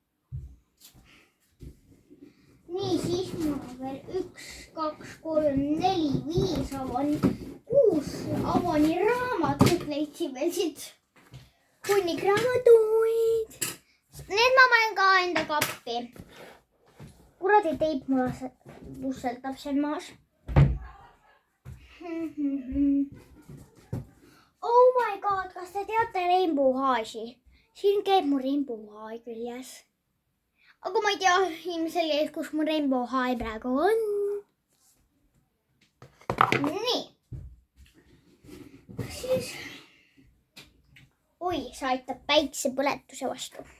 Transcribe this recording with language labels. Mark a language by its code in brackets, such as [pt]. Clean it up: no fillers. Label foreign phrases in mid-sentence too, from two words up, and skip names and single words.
[et] Nii, siis mul on veel 1, 2, 3, 4, 5 avani, 6 avani raamatut leidsin veel siit. Hunnik raamatuid. Need ma panen ka enda kappi. Kuradi teip mulle pusseltab seal maas. [en] Oh my god, [et] kas te teate Rainbow High'i? Siin käib mu Rainbow High küljes. Aga ma ei tea ilmselgelt, kus mu Rainbow High praegu on. Nii. Siis. Oi, see aitab päiksepõletuse vastu.